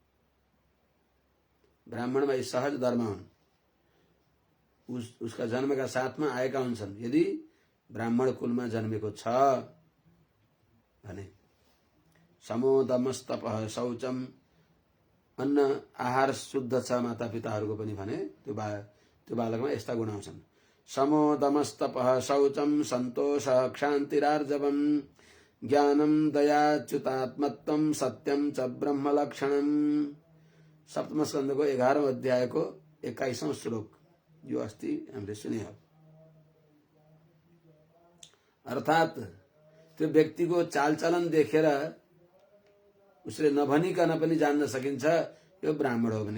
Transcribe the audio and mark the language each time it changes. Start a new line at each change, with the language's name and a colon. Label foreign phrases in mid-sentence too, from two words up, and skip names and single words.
Nepali: ब्राह्मणमा यी सहज धर्म हुन्, उसका जन्मका साथमा आएका हुन्छन्। यदि ब्राह्मण कुलमा जन्मेको छ भने
Sanskrit: समोदमस्तपः शौचम,
Nepali: अन्न आहार शुद्ध छ मातापिताहरूको पनि भने त्यो बालकमा यस्ता गुण आउँछन्।
Sanskrit: समोदमस्तपः शौचम सन्तोष क्षान्तिरार्जवम ज्ञानम दयाच्युतात्मत्वं सत्यम च ब्रह्मलक्षणम।
Nepali: सप्तम स्कन्धको 11औं अध्यायको 21औं श्लोक यो अस्ति हामीले सुन्यौं। अर्थात् त्यो व्यक्तिको चालचलन देखेर उसले नभनिकन पनि जान्न सकिन्छ यो ब्राह्मण हो भने।